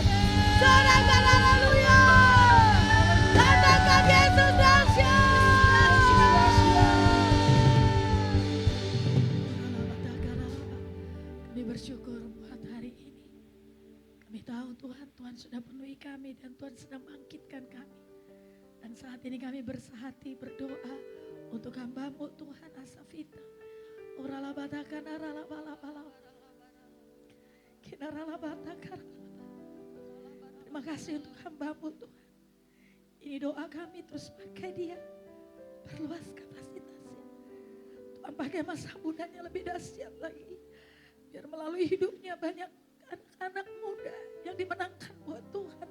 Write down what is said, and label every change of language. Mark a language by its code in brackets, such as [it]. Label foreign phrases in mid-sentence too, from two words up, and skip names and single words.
[id] Sorakan haleluya. Katakan Yesus dahsyat. Kami bersyukur buat hari ini. Kami tahu Tuhan sudah penuhi kami dan Tuhan sedang bangkitkan kami. Dan saat ini kami bersehati berdoa untuk hamba-Mu Tuhan Asafita. Oralabatakan aralabalabala. Kinaralabatakar. Terima kasih untuk hamba-Mu Tuhan. Ini doa kami, terus pakai dia. Perluas kapasitasnya. Tuhan pakai masa mudanya lebih dahsyat lagi. Biar melalui hidupnya banyak anak-anak muda yang dimenangkan buat Tuhan.